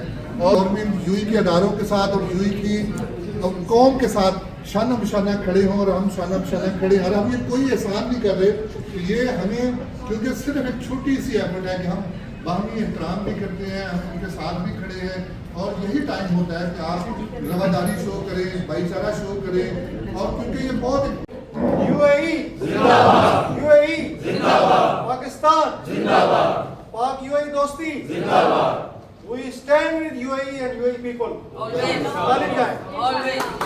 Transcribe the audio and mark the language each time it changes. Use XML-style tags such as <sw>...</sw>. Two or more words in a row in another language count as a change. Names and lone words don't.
<ur>اور بھی یو اے کے اداروں کے ساتھ اور یو اے کی قوم کے ساتھ شانہ بشانہ کھڑے ہوں, اور ہم شانہ بشانہ کھڑے ہیں. اور ہم یہ کوئی احسان نہیں کر رہے کہ یہ ہمیں, کیونکہ صرف ایک چھوٹی سی ایفرٹ ہے کہ ہم باہمی احترام بھی کرتے ہیں, ہم ان کے ساتھ بھی کھڑے ہیں. اور یہی ٹائم ہوتا ہے کہ آپ رواداری شو کریں, بھائی چارہ شو کریں. اور کیونکہ یہ بہت یو اے ای زندہ باد, یو اے ای زندہ باد, پاکستان زندہ باد, پاک یو اے ای دوستی زندہ باد.</ur> <en>We stand with UAE and UAE people. Always.</en>